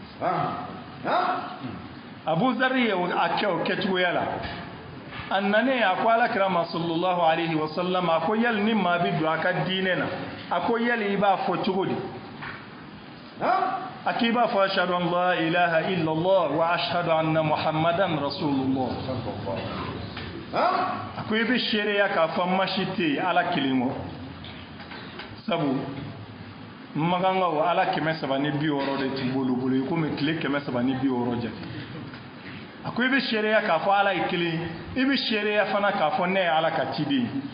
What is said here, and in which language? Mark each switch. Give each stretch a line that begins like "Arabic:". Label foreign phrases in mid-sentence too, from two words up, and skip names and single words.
Bambara: Abu Zarr ye a kɛ o kɛcogoya la a nanen a ko alakira ma
Arabic: صلى الله عليه وسلم
Bambara: a ko yali ni maa bɛ don a ka diinɛ na a ko yali i b'a fɔ cogo di a k'i b'a fɔ
Arabic: أشهد أن لا إله إلا الله وأشهد أن محمدا رسول الله
Bambara: a ko i bɛ seereya k'a fɔ masi tɛ yen ala kelen kɔ sabu magangaw ala 360 de tun b'olu bolo i komi tile 360 jate a ko i bɛ seereya k'a fɔ ala ye kelen i bɛ seereya fana k'a fɔ ne ye ala ka ciden